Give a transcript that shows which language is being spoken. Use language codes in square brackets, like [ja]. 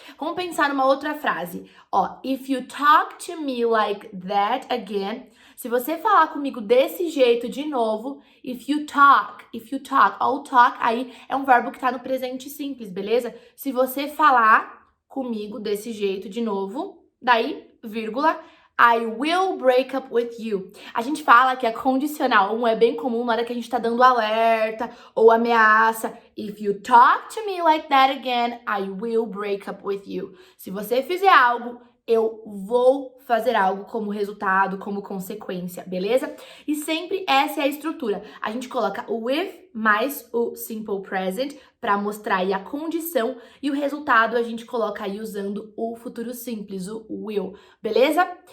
[pt] Vamos pensar numa outra frase. [en] If you talk to me like that again, [pt] se você falar comigo desse jeito de novo, [en] if you talk, [pt] o talk aí é um verbo que tá no presente simples, beleza? Se você falar comigo desse jeito de novo, daí, vírgula, [en] I will break up with you. [pt] A gente fala que a condicional 1 é bem comum na hora que a gente tá dando alerta ou ameaça. [en] If you talk to me like that again, I will break up with you. [pt] Se você fizer algo, eu vou fazer algo como resultado, como consequência, beleza? E sempre essa é a estrutura. A gente coloca o with mais o simple present para mostrar aí a condição e o resultado a gente coloca aí usando o futuro simples, o will, beleza?